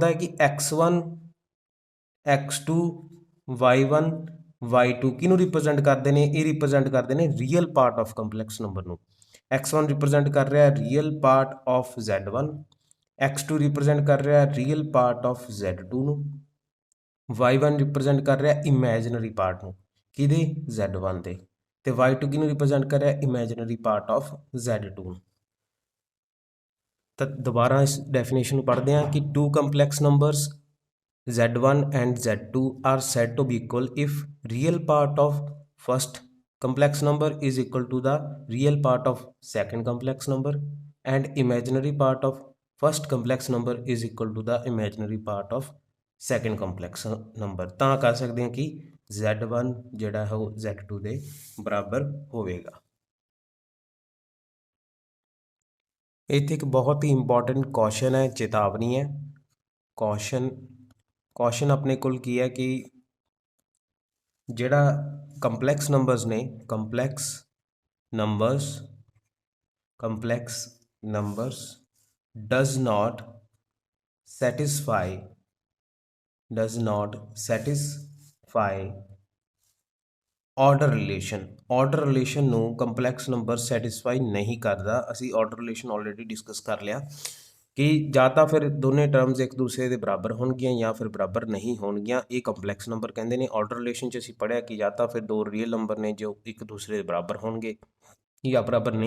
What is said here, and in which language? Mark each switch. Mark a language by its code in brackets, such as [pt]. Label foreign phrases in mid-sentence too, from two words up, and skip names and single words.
[pa] ਹੈ ਕਿ x1 x2 y1 y2 ਕਿਹਨੂੰ ਰਿਪਰੈਜ਼ੈਂਟ ਕਰਦੇ ਨੇ ਇਹ ਰਿਪਰੈਜ਼ੈਂਟ ਕਰਦੇ ਨੇ [en] real part of complex number [pa] ਨੂੰ x1 ਰਿਪਰੈਜ਼ੈਂਟ ਕਰ ਰਿਹਾ [en] real part of z1 [pa] x2 ਰਿਪਰੈਜ਼ੈਂਟ ਕਰ ਰਿਹਾ [en] real part of z2 [pa] ਨੂੰ y1 ਰਿਪਰੈਜ਼ੈਂਟ ਕਰ ਰਿਹਾ [en] imaginary part [pa] ਨੂੰ ਕਿਹਦੇ z1 ਦੇ ਤੇ y2 ਕਿਹਨੂੰ ਰਿਪਰੈਜ਼ੈਂਟ ਕਰ ਰਿਹਾ [en] imaginary part of z2 [pa] ਤਾਂ ਦੁਬਾਰਾ ਇਸ ਡੈਫੀਨੇਸ਼ਨ ਨੂੰ ਪੜ੍ਹਦੇ ਹਾਂ ਕਿ [en] two complex numbers z1 and z2 are said to be equal if real part of first complex number is equal to the real part of second complex number and imaginary part of first complex number is equal to the imaginary part of second complex number [pa] ਤਾਂ ਕਰ ਸਕਦੇ ਹਾਂ ਕਿ z1 ਜਿਹੜਾ ਹੈ ਉਹ z2 ਦੇ ਬਰਾਬਰ ਹੋਵੇਗਾ ਇੱਥੇ ਇੱਕ ਬਹੁਤ ਹੀ [en] important question [pa] ਹੈ ਚੇਤਾਵਨੀ ਹੈ ਕੁਐਸਚਨ ਆਪਣੇ ਕੋਲ ਕੀ ਹੈ ਕਿ ਜਿਹੜਾ [en] complex numbers [pa] ਨੇ [en] complex numbers does not satisfy order relation [pa] ਨੂੰ [en] complex number satisfy [pa] ਨਹੀਂ ਕਰਦਾ ਅਸੀਂ [en] order relation already discuss [pa] ਕਰ ਲਿਆ ਕਿ ਜਾਂ ਤਾਂ ਫਿਰ ਦੋਨੇ ਟਰਮਸ ਇੱਕ ਦੂਸਰੇ ਦੇ ਬਰਾਬਰ ਹੋਣਗੀਆਂ ਜਾਂ ਫਿਰ ਬਰਾਬਰ ਨਹੀਂ ਹੋਣਗੀਆਂ ਇਹ [en] complex number [pa] ਕਹਿੰਦੇ ਨੇ [en] order relation [pa] 'ਚ ਅਸੀਂ ਪੜ੍ਹਿਆ ਕਿ ਜਾਂ ਤਾਂ ਫਿਰ ਦੋ [en] real number [pa] ਨੇ ਜੋ ਇੱਕ ਦੂਸਰੇ ਦੇ ਬਰਾਬਰ ਹੋਣਗੇ ਜਾਂ ਬਰਾਬਰ ਨਹੀਂ